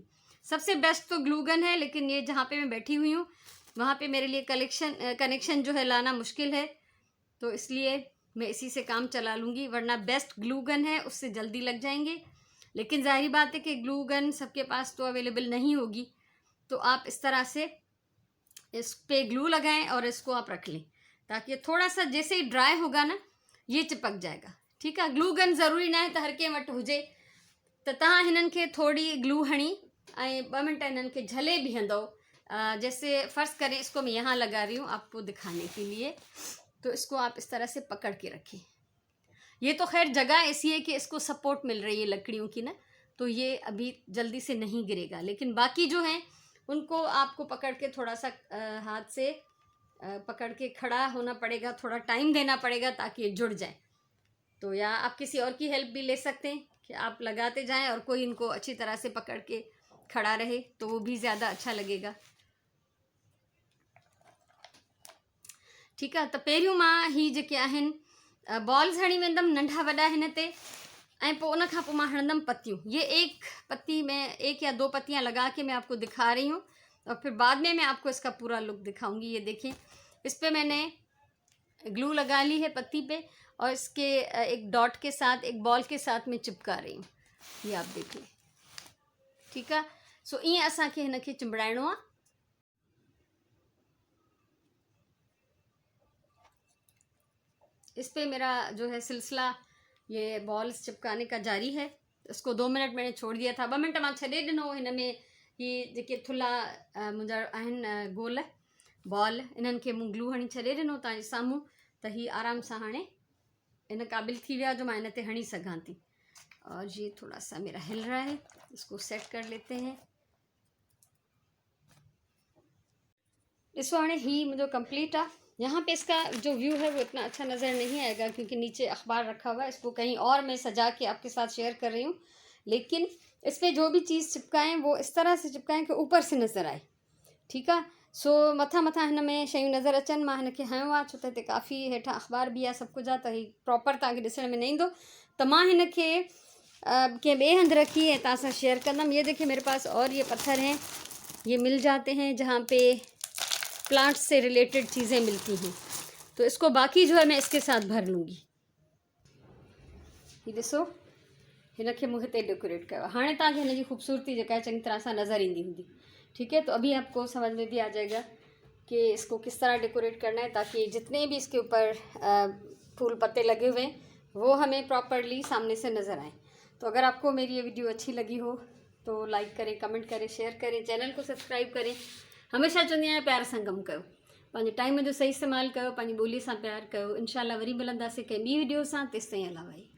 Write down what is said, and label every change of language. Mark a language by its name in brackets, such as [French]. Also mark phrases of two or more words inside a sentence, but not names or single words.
[Hindi] सबसे बेस्ट तो [English] glue gun [Hindi] है, लेकिन ये जहाँ पे मैं बैठी हुई हूँ वहाँ पे मेरे लिए कनेक्शन जो है लाना मुश्किल है, तो इसलिए मैं इसी से काम चला लूँगी, वरना बेस्ट [English] glue gun [Hindi] है, उससे जल्दी लग जाएंगे। लेकिन जाहिर बात है कि [English] glue gun [Hindi] सबके पास तो अवेलेबल नहीं होगी, तो आप इस तरह से इस पे ग्लू लगाएं और इसको आप रख लें, ताकि थोड़ा सा जैसे ही ड्राई होगा ना ये चिपक जाएगा। ठीक है, [English] glue gun [Sindhi] ज़रूरी ना है त हर कंहिं वटि हुजे, त तव्हां हिननि खे थोड़ी ग्लू हणी ऐं 2 मिनट हिननि खे झले बीहंदव। [Hindi] जैसे फ़र्ज़ करें इसको मैं यहाँ लगा रही हूँ आपको दिखाने के लिए, तो इसको आप इस तरह से पकड़ के रखें। ये तो खैर जगह ऐसी है कि इसको सपोर्ट मिल रही है लकड़ियों की ना, तो ये अभी जल्दी से नहीं गिरेगा। लेकिन बाकी जो हैं उनको आपको पकड़ के थोड़ा सा हाथ से पकड़ के खड़ा होना पड़ेगा, थोड़ा टाइम देना पड़ेगा ताकि ये जुड़ जाए। तो या आप किसी और की हेल्प भी ले सकते हैं कि आप लगाते जाएं और कोई इनको अच्छी तरह से पकड़ के खड़ा रहे, तो वो भी ज़्यादा अच्छा लगेगा। ठीक है, [Sindhi] तो पहिरियों मां ही जेके आहिनि बॉल्स हणी वेंदमि नंढा वॾा हिन ते, ऐं पोइ उन खां पोइ मां हणंदमि पत्तियूं। [Hindi] ये एक पत्ती में 1 या 2 पत्तियां लगा के मैं आपको दिखा रही हूँ, और फिर बाद में मैं आपको इसका पूरा लुक दिखाऊंगी। ये देखें, इस पे मैंने ग्लू लगा ली है पत्ती पे, और इसके एक डॉट के साथ, एक बॉल के साथ मैं चिपका रही हूँ, ये आप देखिए। [Sindhi] ठीक है, सो ईअं असांखे हिनखे चिंबड़ाइणो आहे। [Hindi] इस पे मेरा जो है सिलसिला ये बॉल्स चिपकाने का जारी है। इसको 2 मिनट मैंने छोड़ दिया था, 2 मिनट [Sindhi] मां छॾे ॾिनो। हिन में ही जेके थुल्हा मुंहिंजा आहिनि गोल बॉल, इन्हनि खे मूं ग्लू हणी छॾे ॾिनो तव्हांजे साम्हूं, त ही आराम सां हाणे इन क़ाबिल थी विया जो मां इन ते हणी सघां थी। [Hindi] और ये थोड़ा सा मेरा हिल रहा है, इसको सेट कर लेते हैं। इसको हाणे ही मुझे कंप्लीट आ। यहाँ पे इसका जो व्यू है वो इतना अच्छा नज़र नहीं आएगा क्योंकि नीचे अखबार रखा हुआ है, इसको कहीं और मैं सजा के आपके साथ शेयर कर रही हूँ। लेकिन इस पर जो भी चीज़ चिपकाएं वो इस तरह से चिपकाएं कि ऊपर से नज़र आए, [Sindhi] ठीकु आहे। सो मथा मथा हिन में शयूं नज़र अचनि। मां हिनखे हयो आहे छो त हिते काफ़ी हेठां अख़बार बि आहे, सभु कुझु आहे, त हीउ प्रॉपर तव्हांखे ॾिसण में न ईंदो। त मां हिनखे कंहिं ॿिए हंधि रखी ऐं तव्हां सां शेयर कंदमि। [Hindi] ये देखिए मेरे पास और ये पत्थर हैं, ये मिल जाते हैं जहाँ पे प्लांट्स से रिलेटेड चीज़ें मिलती हैं। तो इसको बाकी जो है मैं इसके साथ भर लूँगी। [Sindhi] ये ॾिसो हिनखे मूं हिते डेकोरेट कयो। हाणे तव्हांखे हिन जी ख़ूबसूरती जेका है चङी तरह सां नज़र ईंदी हूंदी, [Hindi] ठीक है। तो अभी आपको समझ में भी आ जाएगा कि इसको किस तरह डेकोरेट करना है ताकि जितने भी इसके ऊपर फूल पत्ते लगे हुए हैं वो हमें प्रॉपरली सामने से नज़र आए। तो अगर आपको मेरी ये वीडियो अच्छी लगी हो तो लाइक करें, कमेंट करें, शेयर करें, चैनल को सब्सक्राइब करें। [Sindhi] हमेशा चवंदी आहियां प्यार सां कमु कयो, पंहिंजे टाइम जो सही इस्तेमालु कयो, पंहिंजी ॿोलीअ सां प्यार कयो। इंशाल्लाह वरी मिलंदासीं कंहिं ॿी वीडियो सां। तेसिताईं अलाह भाई।